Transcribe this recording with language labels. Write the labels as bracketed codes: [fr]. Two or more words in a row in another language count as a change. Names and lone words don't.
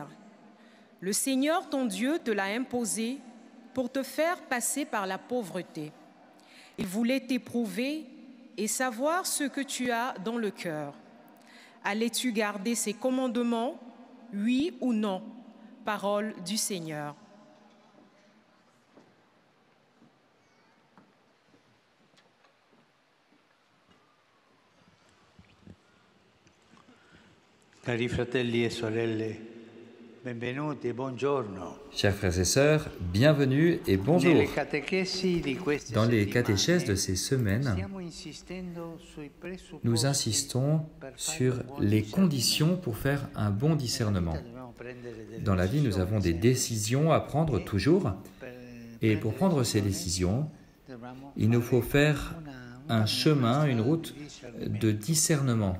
[fr] Le Seigneur, ton Dieu, te l'a imposé pour te faire passer par la pauvreté. Il voulait t'éprouver et savoir ce que tu as dans le cœur. Allais-tu garder ses commandements, oui ou non? Parole du Seigneur. [it] Cari fratelli e sorelle, benvenuti, buongiorno. [fr] Chers frères et sœurs, bienvenue et bonjour. Dans les catéchèses de ces semaines, nous insistons sur les conditions pour faire un bon discernement. Dans la vie, nous avons des décisions à prendre toujours, et pour prendre ces décisions, il nous faut faire un chemin, une route de discernement.